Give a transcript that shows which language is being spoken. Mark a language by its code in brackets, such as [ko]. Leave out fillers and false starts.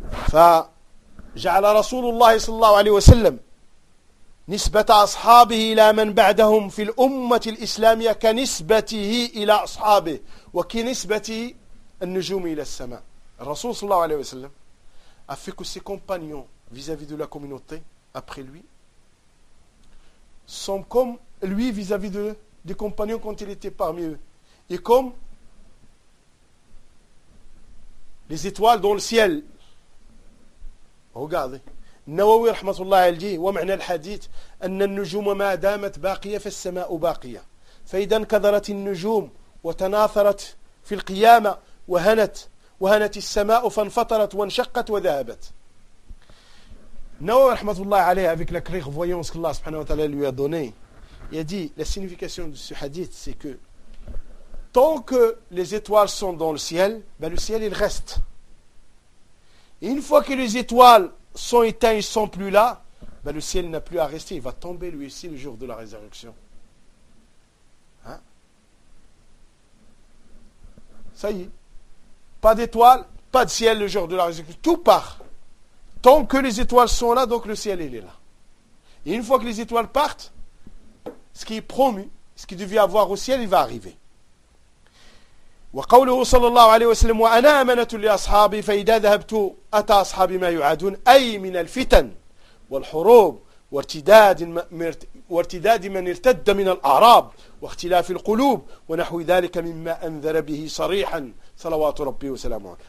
[ar] Fa ja'ala Rasulullah sallallahu alayhi wa sallam نسبة أصحابه إلى من بعدهم في الأمة الإسلامية كنسبته إلى أصحابه وكنسبة النجوم إلى السماء. [fr] الرسول صلى الله عليه وسلم a fait que ses compagnons vis-à-vis de la communauté après lui sont comme lui vis-à-vis de des compagnons quand il était parmi eux, et comme les étoiles dans le ciel. Regardez. [ar] النووي رحمة الله عليه ومعنى الحديث أن النجوم ما دامت باقية فالسماء باقية، فإذا انكدرت النجوم وتناثرت في القيامة وهنت السماء فانفطرت وانشقت وذهبت. [fr] النووي رحمة الله عليه avec la clairvoyance que Allah سبحانه وتعالى lui a donné, il a dit la signification de ce hadith c'est que tant que les étoiles sont dans le ciel, ben le ciel il reste. Et une fois que les étoiles sont éteints, ils ne sont plus là, ben le ciel n'a plus à rester, il va tomber lui aussi le jour de la résurrection. Hein? Ça y est. Pas d'étoiles, pas de ciel le jour de la résurrection. Tout part. Tant que les étoiles sont là, donc le ciel il est là. Et une fois que les étoiles partent, ce qui est promis, ce qui devait avoir au ciel, il va arriver. [ar] وقوله صلى الله عليه وسلم وأنا أمنة لأصحابي فإذا ذهبت أتى أصحابي ما يعادون، أي من الفتن والحروب وارتداد من ارتد من الأعراب واختلاف القلوب ونحو ذلك مما أنذر به صريحا صلوات ربي وسلامه.